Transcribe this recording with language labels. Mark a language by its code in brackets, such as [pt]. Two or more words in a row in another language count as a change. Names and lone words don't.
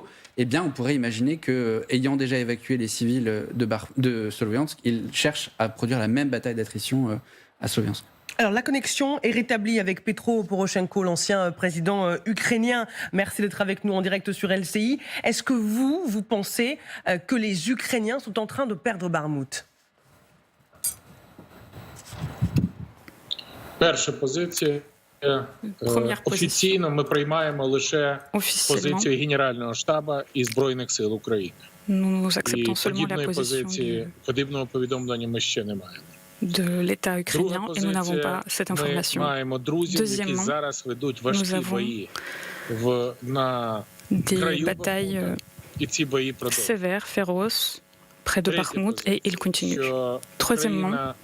[fr] Eh bien, on pourrait imaginer qu'ayant déjà évacué les civils de Sloviansk, ils cherchent à produire la même bataille d'attrition à Sloviansk. Alors, la connexion est rétablie avec Petro Poroshenko, l'ancien président ukrainien. Merci d'être avec nous en direct sur LCI. Est-ce que vous pensez que les Ukrainiens sont en train de perdre Bakhmout ? [uk] Перша позиція. Офіційно ми приймаємо лише позицію Генерального штабу і Збройних сил України. І подібного повідомлення ми ще не маємо. [fr] De l'État ukrainien et nous n'avons pas cette information. Deuxièmement, nous avons des batailles sévères, féroces, près de Bakhmout et ils continuent.